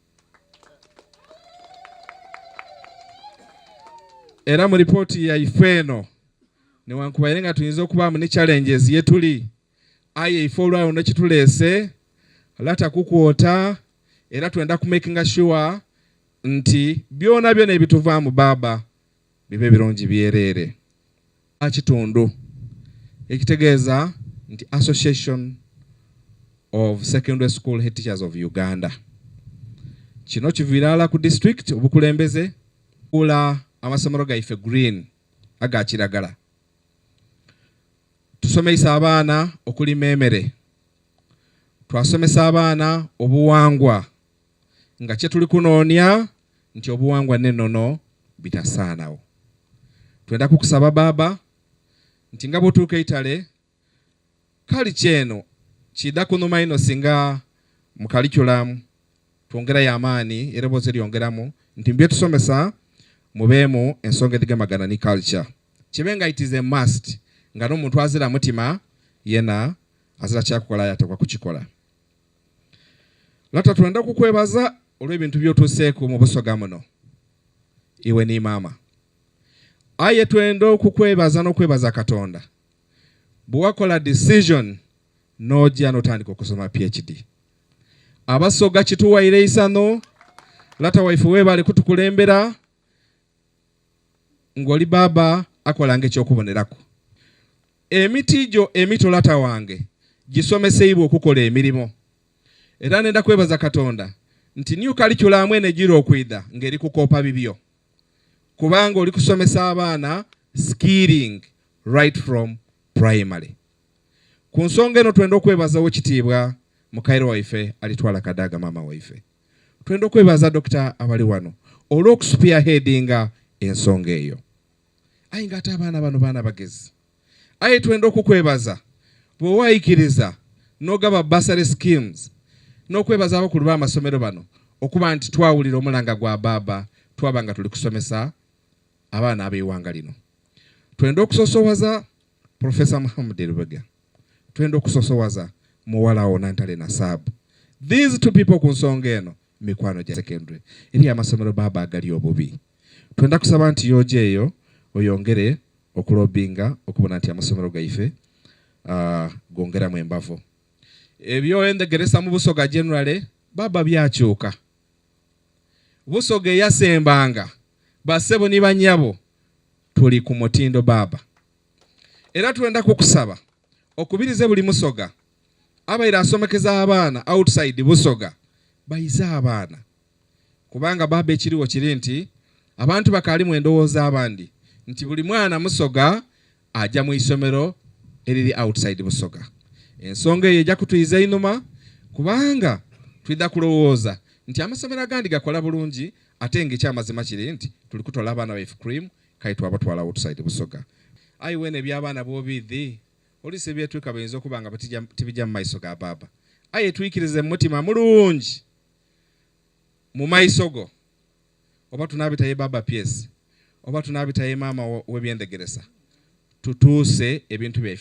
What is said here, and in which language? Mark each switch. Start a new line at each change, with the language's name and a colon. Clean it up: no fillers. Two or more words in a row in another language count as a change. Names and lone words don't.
Soga: era mu ripooti ya ifeno newankubaire nga tuyinza okubaamu ne challenges yetuli aye ife olwawo nekituleese lata kukwota era twenda kumakinga sure nti byona ebituvaamu baba bibe birungi byerere akitundu ekitegeeza nti
English: Association of Secondary School Head Teachers of Uganda
Soga: kino kiviirala ku district obukulembeze kula amasomero gaife green aga kiragala tusomesa abaana okulima emmere twasomesa abaana obuwangwa nga kye tuli kunoonya nti obuwangwa n'ennono bitasaanawo twenda kukusaba baba nti nga bw'otuuka eitale kali kyeno kidda kunuma ino singa mu curriculum twongerayo amaani era bwoze lyongeramu nti mbye tusomesa mubeemu ensonga ezigemagana ne culture kibe nga
English: it is a must
Soga: nga n'omuntu azira mutima yena azira kyakukola yatekwa kukikola. Lata twenda kukwebaza olw'ebintu by'otuuseeko mu busoga muno iwe ni maama aye twenda okukwebaza n'okwebaza Katonda bwewakola decision n'ojja n'otandika okusoma PhD abasoga kituwaire isano lata waife weebale kutukulembera ng'oli baba akolanga ekyokubonerako emiti gyo emito lata wange gisomeseibwa okukola emirimu era nenda kwebaza Katonda nti
English: new curriculum
Soga: ene giro okwida ngeri kukoopa bibyo kubanga oli kusomesa abaana skilling
English: right from primary.
Soga: Ku nsonga eno twenda okwebazawo kitiibwa mukaire waife alitwala Kadaga mama waife twenda okwebaza Dr. abali wano olw'okuspearheadinga ensonga eyo aye nga ate abaana bano baana bagezi aye twenda okukwebaza bw'owaayikiriza n'ogaba
English: bursary schemes
Soga: n'okwebaza abakulu b'amasomero bano okuba nti twawulira omulanga gwa baba twaba nga tuli kusomesa abaana ab'eiwanga lino. Twenda okusosowaza Professor Muhammad Lubega twenda okusosowaza muwala wo Nantale Nasabu.
English: These two people
Soga: ku nsonga eno mikwano gya secondary eri amasomero baba agali obubi twenda kusaba nti yoje eyo oyongere okulobinga okubona nti amasomero gaife gongera mu embavu. Ebyo endegeresa mu Busoga generally baba byakyuka. Busoga yasembanga basebo ni banyabo tuli ku mutindo baba. Era tuenda kukusaba okubirize buli Musoga abaira asomekeza abaana outside Busoga bayiza abaana kubanga baba ekiriwo kiri nti abantu bakali mu endowooza abandi nti buli mwana Musoga ajja mu isomero eriri outside Busoga. Ensonga eyo ejja kutuyiza inuma kubanga twida kulowooza nti amasomero agandi gakola bulungi ate ng'ekyamazima kiri nti tuli kutola abaana baife cream kale twabatwala outside Busoga. Ayi wene by'abaana b'obidhi olise byetwika bayinza okuba nga tibijja mu maiso ga baba. Aye twikirize mu mutima mulungi mu maiso go oba tunabitaye baba pyesi oba tunabitaye maama w'ebyendegeresa tutuuse ebintu byaife.